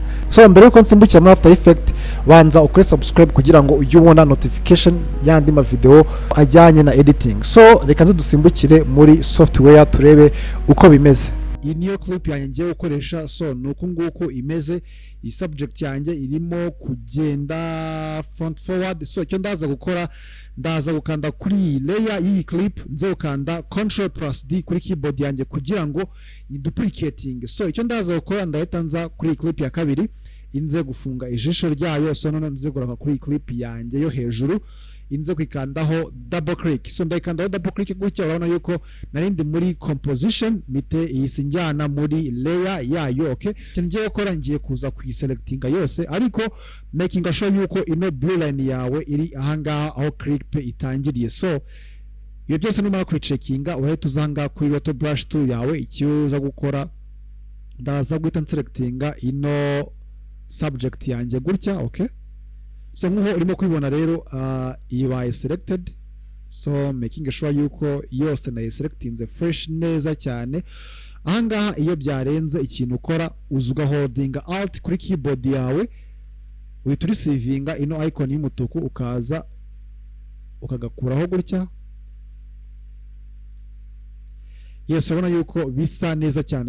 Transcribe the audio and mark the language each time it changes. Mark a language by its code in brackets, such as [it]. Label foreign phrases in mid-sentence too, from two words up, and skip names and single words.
[rw] So mbere yuko nsimbukira muri After Effects, banza ukore subscribe kugira ngo ujye ubona notification y'andi ma video ajyanye na editing. So reka nze dusimbukire muri software turebe uko bimeze. Iyi niyo clip yanjye ngiye gukoresha. So nuko nguko imeze. Iyi subject yanjye irimo kugenda [en] front forward. [rw] So icyo ndaza gukora, ndaza gukanda kuri layer y'iyi clip, nze gukanda Ctrl+D kuri keyboard yanjye kugira ngo ni duplicating. So icyo ndaza gukora, ndahita nza kuri clip ya kabiri, inze gufunga ijisho ryayo. So none nze gukora kuri clip yanjye yo hejuru, inze kwikandaho [en] double click. [rw] So ndayikandaho [en] double click [rw] gutya, urabona yuko narindi muri composition mite iyi njyana muri layer yayo. Okay, ngiye gukora, ngiye kuza kuyiselectinga yose, ariko [en] making sure [rw] yuko ino [en] blue line [rw] yawe iri ahangaha aho clip itangiriye. So iyo byose numara kucheckinga, urahita uzanga kuri RotoBrush Tool yawe. Icyo uza gukora, ndaza guhita selectinga ino subject yanjye gutya. [en] Okay, so [rw] nkuho urimo kwibona rero ibaye selected. So [en] making sure [rw] yuko yose na selectinze fresh neza cyane. Ahangaha iyo byarenze, ikintu ukora uzuga holdinga alt kuri keyboard yawe, uhita urisivinga ino icon y'umutuku, ukaza ukagakuraho gutya. Yes, urabona yuko bisa neza cyane.